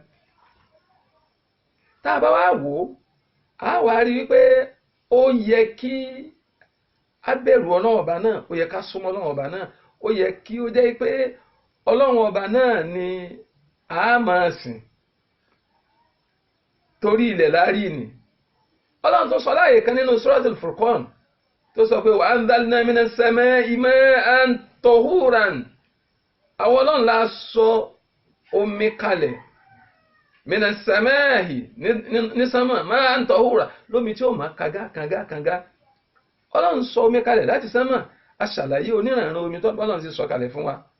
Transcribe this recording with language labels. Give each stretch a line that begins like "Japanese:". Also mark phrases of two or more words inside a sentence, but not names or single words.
Yoruba: tá a bá wá wò ó, a wá rí wípé ó yẹ kí a bẹ̀rù ọlọ́run ọba náà, ó yẹ ká súnmọ́ ọlọ́run ọba náà, ó yẹ kí ó jẹ́ pé ọlọ́run ọba náà ni a máa sìn. torí ilẹ̀ lárí ni. ọlọ́run tó sọ láàyè kan nínú suratul Furqan tó sọ pé
Arabic: وأنزلنا من السماء ماء طهورا,
Yoruba: àwọn ọlọ́run la sọ omi kalẹ̀
Arabic: من السماء
Yoruba: ní sánmà
Arabic: ماء طهورا,
Yoruba: lómi tí ó máa kànga. ọlọ́run sọ omi kalẹ̀ láti sánmà. a ṣàlàyé oníranran omi tó ọlọ́run ti sọ kalẹ̀ fún wa.